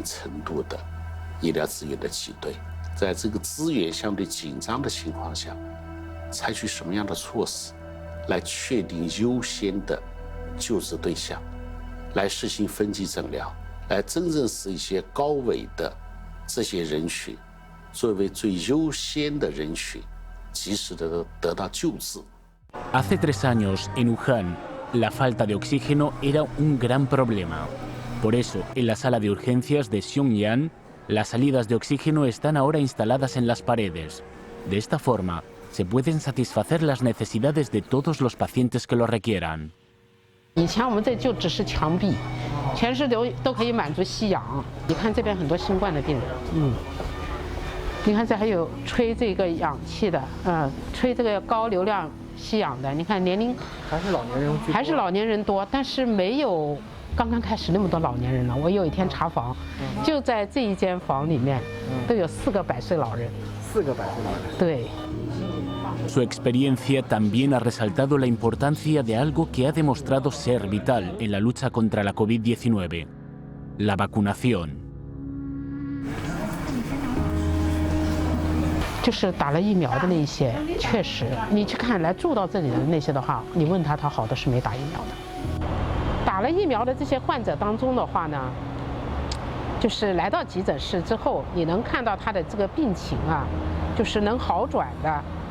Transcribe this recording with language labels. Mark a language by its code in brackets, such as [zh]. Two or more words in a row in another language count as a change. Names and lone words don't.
[zh] 程度的医疗资源的挤兑，在这个资源相对紧张的情况下，采取什么样的措施来确定优先的救治对象，来实行分级诊疗，来真正使一些高危的这些人群作为最优先的人群，及时的得到救治。 [es] Hace 3 años, en Wuhan, la falta de oxígeno era un gran problema. Por eso, en la sala de urgencias de Xiongyan, las salidas de oxígeno están ahora instaladas en las paredes. De esta forma, se pueden satisfacer las necesidades de todos los pacientes que lo requieran. [zh] 以前我们这就只是墙壁，全是都可以满足吸氧。你看这边很多新冠的病人，你看这还有吹这个氧气的，吹这个高流量吸氧的。你看年龄还是老年人多，但是没有刚刚开始那么多老年人了。我有一天查房，就在这一间房里面，都有4个100岁老人。 4个100岁老人。对。 [es] Su experiencia también ha resaltado la importancia de algo que ha demostrado ser vital en la lucha contra la COVID-19, la vacunación. [zh] 就是打了疫苗的那些，确实，你去看来住到这里的那些的话，你问他好的是没打疫苗的。打了疫苗的这些患者当中的话呢，就是来到急诊室之后，你能看到他的这个病情啊，就是能好转的。